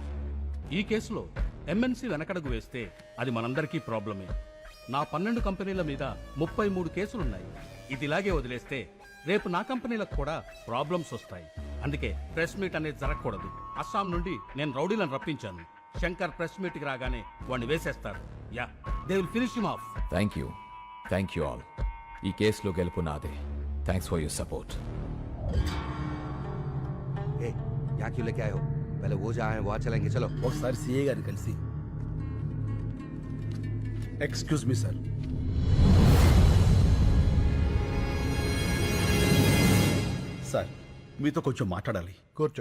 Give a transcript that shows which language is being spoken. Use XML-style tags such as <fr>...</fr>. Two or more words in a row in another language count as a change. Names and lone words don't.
<te>ఈ కేసులో ఎంఎన్సీ వెనకడుగు వేస్తే అది మనందరికీ ప్రాబ్లమే. నా 12 కంపెనీల మీద 33 కేసులున్నాయి. ఇది ఇలాగే వదిలేస్తే రేపు నా కంపెనీలకు కూడా ప్రాబ్లమ్స్ వస్తాయి. అందుకే</te> <en>press meet</en> <te>అనేది జరగకూడదు. అస్సాం నుండి నేను రౌడీలను రప్పించాను. శంకర్</te> <en>press meet</en> <te>కి రాగానే వాడిని వేసేస్తారు.</te> <en>ya, they will finish him off. thank you all.</en> <te>ఈ కేసులో గెలుపు నాదే.</te> <en>thanks for your support.</en> <hi>Hey, क्या क्यों लेके आए हो? पहले वो जहाँ है वहाँ चलेंगे, चलो.</hi> <te>ఒకసారి సిఏ గారిని కలిసి.</te> <en>excuse me sir.</en> <te>సార్ మీతో కొంచెం మాట్లాడాలి. కూర్చో.</te>